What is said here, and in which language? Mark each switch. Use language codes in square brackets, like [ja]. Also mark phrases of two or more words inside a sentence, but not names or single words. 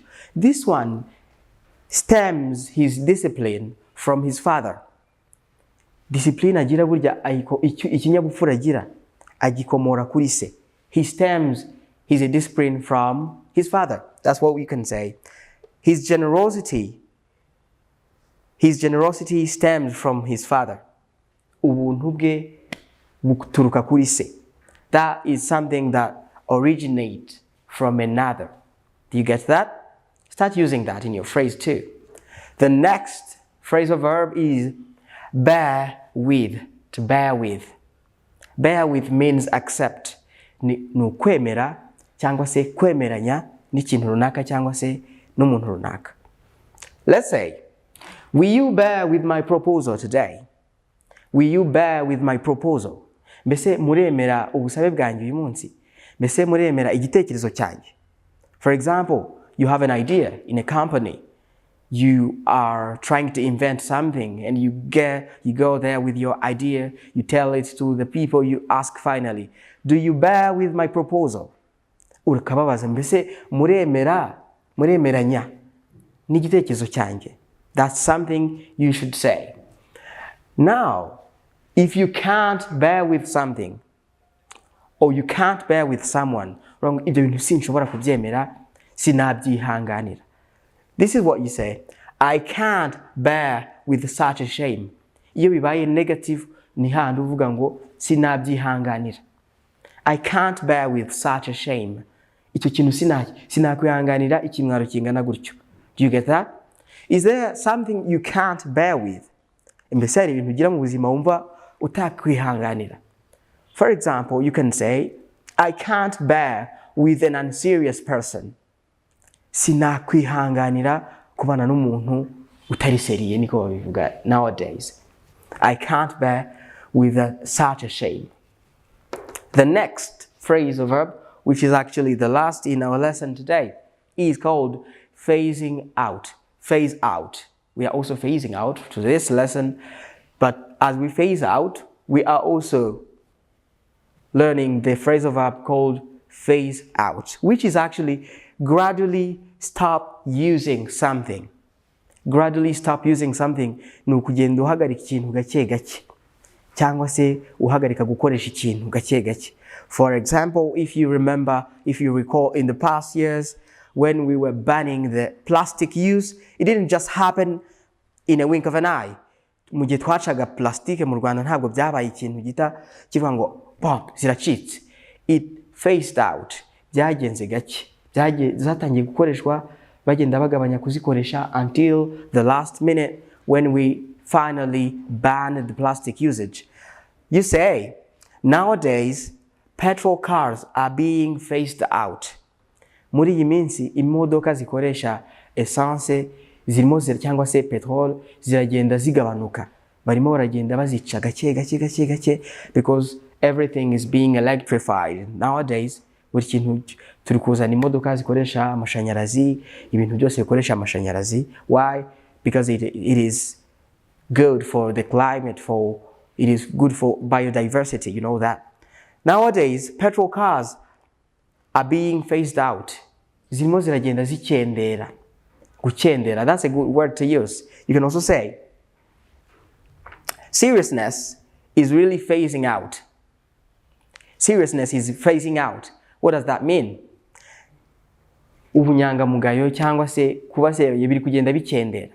[en] This one stems his discipline from his father. [rw] Discipline agira burya ikinyabupfura agira agikomora kuri se. [en] He stems his discipline from his father. That's what we can say. His generosity stems from his father. [rw] Ubuntu bwe buturuka kuri se. [en] That is something that originates from another. Do you get that? Start using that in your phrase too. The next phrasal verb is bear with. To bear with. Bear with means accept. [rw] Ni ukwemera cyangwa se kwemeranya n'ikintu runaka cyangwa se n'umuntu runaka. [en] Let's say, will you bear with my proposal today? Will you bear with my proposal? [rw] Mbese muremera ubusabe bwanjye uyu munsi? Mbese muremera igitekerezo cyanjye? [en] For example, you have an idea in a company. You are trying to invent something and you go there with your idea, you tell it to the people, you ask finally, do you bear with my proposal? [rw] Urakababaza, mbese muremeranya n'igitekerezo cyanjye? [en] That's something you should say. Now, if you can't bear with something, or you can't bear with someone, wrong, [rw] ibyo bintu sinshobora kubyemera, sinabyihanganira. [en] This is what you say. I can't bear with such a shame. [rw] Iyo bibaye negative, ni handi uvuga ngo sinabyihanganira. [en] I can't bear with such a shame. [rw] Icyo kintu sinakwihanganira ikimwaro kingana gutyo. [en] Do you get that? Is there something you can't bear with? [rw] Mbese hari ibintu ugira mu buzima wumva utakwihanganira. [en] For example, you can say, I can't bear with an unserious person. [rw] Sinakwihanganira kubana n'umuntu utari seriye, niko babivuga nowadays. [en] I can't bear with such a shame. The next phrasal verb, which is actually the last in our lesson today, is called phasing out. Phase out. We are also phasing out to this lesson, but as we phase out, we are also learning the phrasal verb called phase out, which is actually gradually stop using something. Gradually stop using something [rw] ni ukugenda uhagarika ikintu gake gake cyangwa se uhagarika gukoresha ikintu gake gake. [en] For example, if you recall in the past years when we were banning the plastic use, it didn't just happen in a wink of an eye. [rw] Mu gihe twacaga plastique mu Rwanda ntabwo byabaye ikintu gita kivuga ngo pop ziracitse. [en] It phased out. [rw] Byagenze gake. Zatangiye gukoreshwa bagenda bagabanya kuzikoresha [en] until the last minute when we finally banned the plastic usage. You say, nowadays, petrol cars are being phased out. [rw] Muri iyi minsi imodoka zikoresha essence zirimo cyangwa se petrol ziragenda zigabanuka. Barimo baragenda bazica gake [en] because everything is being electrified. Nowadays, [rw] buri kintu turi kuzana imodoka zikoresha amashanyarazi, ibintu byose bikoresha amashanyarazi. [en] Why? Because it is good for the climate, it is good for biodiversity, you know that. Nowadays, petrol cars are being phased out. [rw] Zirimo ziragenda zikendera. Gucendera, [en] that's a good word to use. You can also say, seriousness is really phasing out. Seriousness is phasing out. What does that mean? [rw] ubunyangamugayo cyangwa se kuba seriye biri kugenda bikendera.